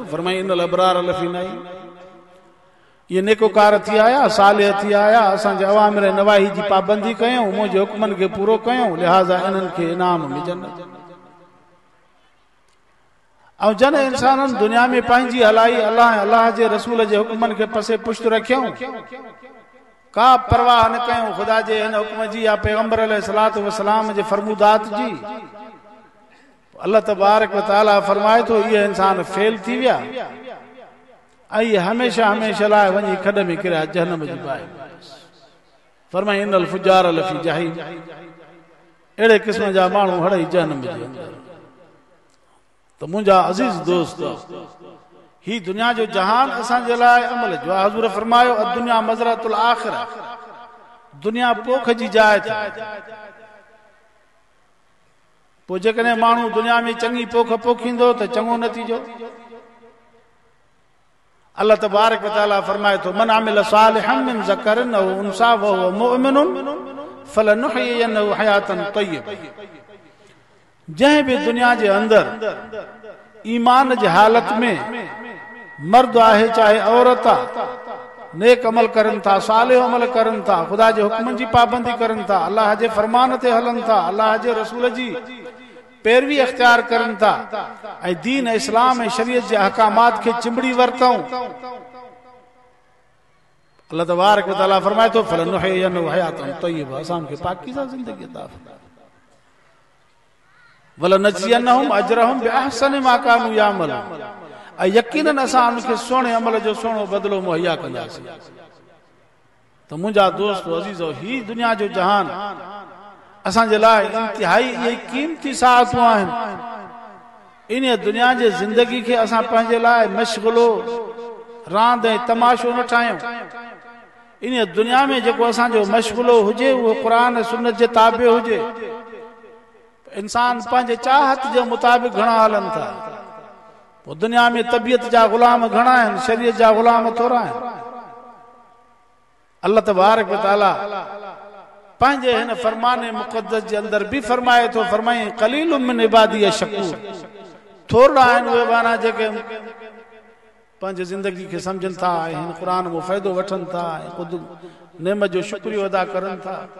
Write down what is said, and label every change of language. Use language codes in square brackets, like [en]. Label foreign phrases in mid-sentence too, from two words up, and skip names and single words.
[sd] फरमाई [ar] إن الأبرار لفي نعيم, [sd] ये नेकोकार थी आया, सालिह थी आया, असांजे अवामिर नवाही जी पाबंदी कयूं, मुंहिंजे हुक्मनि खे पूरो कयूं, लिहाज़ा इन्हनि खे इनाम में जन्नत। ऐं जन इंसाननि दुनिया में पंहिंजी हलाई अल्लाह जे रसूल जे हुक्मनि खे पसे पुश्त रखियऊं, का परवाह न कयूं ख़ुदा जे हिन हुक्म जी या पैगंबर [ar] عليه الصلاة والسلام [sd] जे फरमूदात जी, [ar] الله تبارك و تعالى [sd] फरमाए थो इहे इंसान फेल थी विया ऐं हमेशा हमेशा लाइ वञी खॾ में किरिया जहन्नम जी बाहि। फरमाई [ar] إن الفجار لفي جحيم, [sd] अहिड़े क़िस्म जा माण्हू हड़ई जहन्नम जे अंदर। त मुंहिंजा अज़ीज़ दोस्त, ही दुनिया जो जहान असांजे लाइ अमल जो आहे। हज़ूर फरमायो [ar] الدنيا مزرعة الآخرة, [sd] दुनिया पोख जी जाइ थी। पोइ जेकॾहिं माण्हू दुनिया में चङी पोख पोखींदो त चङो नतीजो। [ar] الله تبارك و تعالى [sd] फरमाए थो [ar] من عمل صالحا من ذكر أو أنثى و هو مؤمن فلنحيينه حياة طيبة. [sd] जंहिं बि दुनिया जे अंदर ईमान जी हालत में मर्द आहे चाहे औरत आहे, नेक अमल करनि था, सालिह अमल करनि था, ख़ुदा जे हुक्मनि जी पाबंदी करनि था, अल्लाह जे फरमान ते हलनि था, अल्लाह जे रसूल जी पैरवी अख्तियार करनि था ऐं दीन इस्लाम ऐं शरीयत जे अहकामात खे चिंबड़ी वरतऊं, [ar] الله تبارك و تعالى [sd] फरमाए थो [ar] فلنحيينه حياة طيبة, [sd] असां उनखे पाकीज़ा ज़िंदगी अता फरमाए। [ar] ولنجزينهم أجرهم بأحسن ما كانوا يعملون, [sd] ऐं यकीनन असां उनखे सुहिणे अमल जो सुहिणो बदिलो मुहैया कंदासीं। त मुंहिंजा दोस्त अज़ीज़ो, ही दुनिया जो जहान असांजे लाइ इंतिहाई इहे क़ीमती साहतूं आहिनि। इन दुनिया जे ज़िंदगी खे असां पंहिंजे लाइ मशग़ुलो रांद ऐं तमाशो न ठाहियूं। इन दुनिया में जेको असांजो मशग़ुलो हुजे उहो क़ुरान सुन्नत जे ताबे हुजे। इंसान पंहिंजे चाहत जे मुताबिक़ घणा हलनि था। पोइ दुनिया में तबियत जा ग़ुलाम घणा आहिनि, शरीयत जा ग़ुलाम थोरा आहिनि। [ar] الله تبارك و تعالى [sd] पंहिंजे हिन फरमान मुक़द्दस जे अंदर बि फरमाए थो, फरमाई [ar] قليل من عبادي الشكور, [sd] थोरा आहिनि उहे बाना जेके पंहिंजे ज़िंदगी खे सम्झनि था ऐं हिन क़ुरान मां फ़ाइदो वठनि था ऐं ख़ुदि नेमत जो शुक्रियो अदा करनि था।